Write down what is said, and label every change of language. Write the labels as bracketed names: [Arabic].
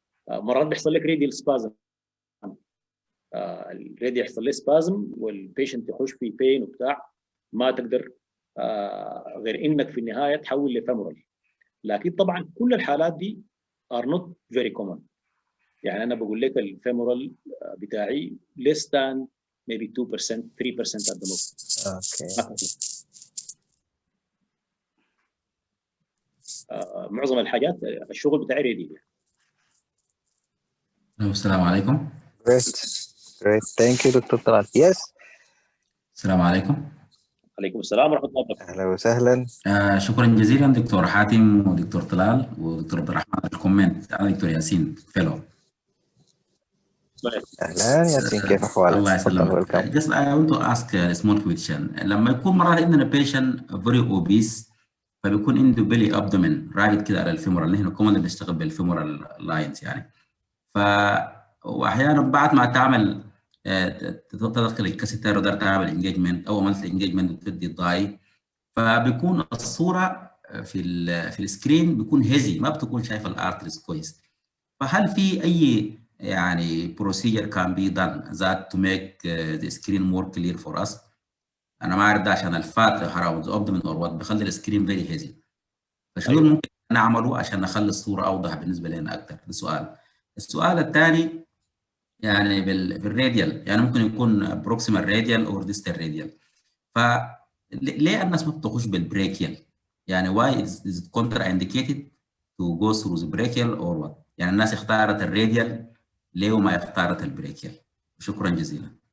[Arabic] مرات بيحصل لك راديال سبازم، الراديال يحصل له سبازم والبيشنت يخش في بين وبتاع، ما تقدر غير انك في النهايه تحول لفيمورال. لكن طبعا كل الحالات دي [English] are not very common. [Arabic] يعني انا بقول لك الفيمورال بتاعي [English] less than maybe 2% 3% at the most. [Arabic] اوكي. معظم الحاجات الشغل بتاعي ريدي. السلام عليكم. [English] Great. Thank you doctor Talal. Yes. [Arabic] السلام عليكم. عليكم السلام ورحمه الله وبركاته. اهلا وسهلا. شكرا جزيلا دكتور حاتم ودكتور طلال ودكتور عبد الرحمن الكومنت. انا دكتور ياسين فيلو. اهلا ياسين، كيف احوالك؟ الله يسلمك. [English] Just I want to ask a small question. [Arabic] لما يكون مرات عندنا [English] patient very obese [Arabic] فبيكون عنده [English] belly abdomen [Arabic] راقد كده على الفيمورال، نحن كمان بنشتغل بالفيمورال لاينز يعني، واحيانا بعد ما تعمل تدخل الكاسيتر وتقدر تعمل انجيجمنت او عملت انجيجمنت وتدي الضاي، فبيكون الصوره في السكرين بيكون هيزي، ما بتكون شايف الارتريز كويس. فهل في اي يعني [English] procedure can be done that to make the screen more clear for us؟ [Arabic] انا ما اعرف ده عشان الفات [English] around the abdomen or what [Arabic] بيخلي السكرين [English] very hazy. [Arabic] فشنو أيوة. ممكن نعمله عشان نخلي الصوره اوضح بالنسبه لنا اكثر؟ ده سؤال. السؤال الثاني يعني بالراديال، يعني ممكن يكون بروكسيمال راديال او ديستال راديال، فليه الناس ما بتخش بالبريكيال؟ يعني [English] why is it contraindicated to go through the brachial or what؟ [Arabic] يعني الناس اختارت الراديال ليه وما اختارت البريكيال؟ شكرا جزيلا.